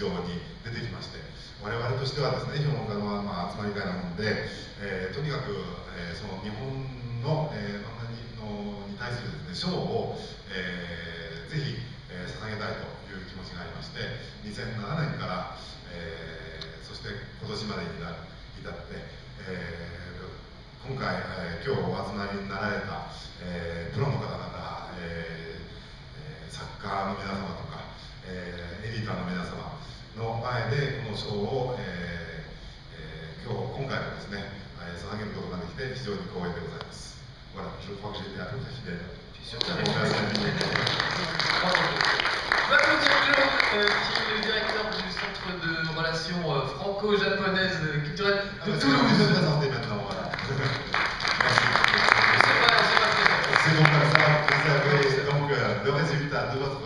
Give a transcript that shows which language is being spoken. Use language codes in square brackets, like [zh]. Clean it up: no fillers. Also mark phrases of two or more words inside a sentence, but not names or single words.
[ja] 場に出てきまして、我々としてはですね、評論家の集まり会なので、とにかくその日本の漫画に対するですね、賞をぜひ捧げたいという気持ちがありまして、2007年から、そして今年までに至って、今回、今日お集まりになられた、プロの方々、作家の皆様とか、エディターの皆様の前でこの賞を、今回もですね、捧げることができて非常に光栄でございます。 [fr] Voilà, je crois que j'ai été à peu près fidèle. On va applaudir Claude, qui est le directeur du Centre de relations franco-japonaises culturelles de Toulouse. Vous êtes présenté maintenant, voilà. Merci. C'est donc comme ça, vous avez donc le résultat de votre...